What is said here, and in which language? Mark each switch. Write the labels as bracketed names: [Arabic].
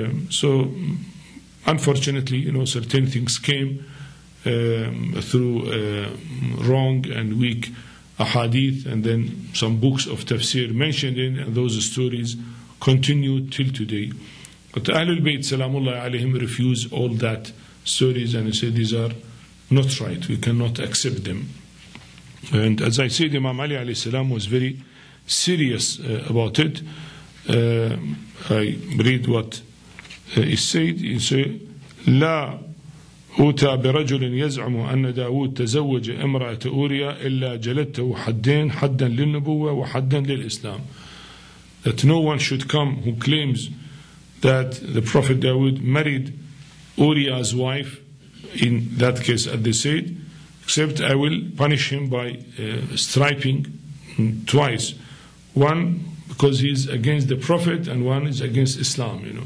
[English] So unfortunately, certain things came through wrong and weak ahadith, and then some books of tafsir mentioned it, and those stories continue till today. But Ahlul Bayt Salamullah alayhim refuse all that stories and say these are not right, we cannot accept them. And as I said, Imam Ali alayhi salam was very serious about it. I read what he said. He said, [Arabic] لا أوتى برجل يزعم أن داود تزوج امرأة أوريا إلا جلدته حدين، حدا للنبوة وحدا للإسلام. [English] That no one should come who claims that the Prophet Dawud married Uriah's wife, in that case, as they said, except I will punish him by striping twice. One because he is against the Prophet, and one is against Islam.